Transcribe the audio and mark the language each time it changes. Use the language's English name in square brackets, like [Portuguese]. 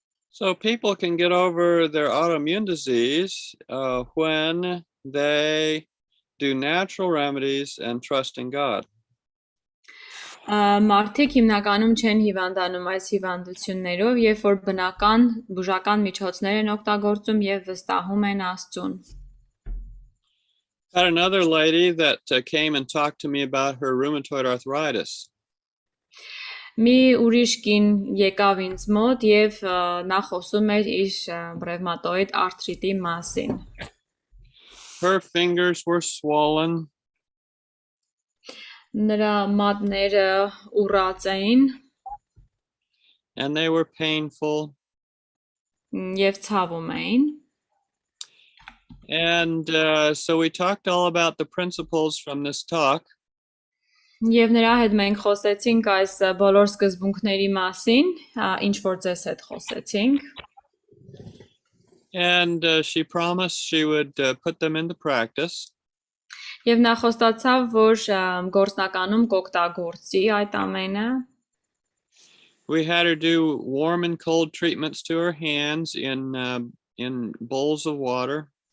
[English] So people can get over their autoimmune disease when they do natural remedies and trust in God. [Armenian] Մարդիկ հիմնականում չեն հիվանդանում այս հիվանդություններով, երբ որ բուժական միջոցներ են օգտագործում եւ վստահում են Աստծուն։ [English] Had another lady that came and talked to me about her rheumatoid arthritis. [Armenian] Մի ուրիշ կին եկավ ինձ մոտ եւ նա խոսում էր իր ռևմատոիդ արթրիտի մասին։ [English] Her fingers were swollen. [Armenian] Նրա մատները ուռած էին [English] And they were painful. [Armenian] եւ ցավում էին։ [English] And so we talked all about the principles from this talk. [Armenian] Եվ նրա հետ մենք խոսեցինք այս բոլոր սկզբունքների մասին, ինչ որ ձեզ հետ խոսեցինք։ [English] And she promised she would put them into practice. [Armenian] Եվ նա խոստացավ, որ գործնականում կօգտագործի այդ ամենը։ [English] We had her do warm and cold treatments to her hands in bowls of water.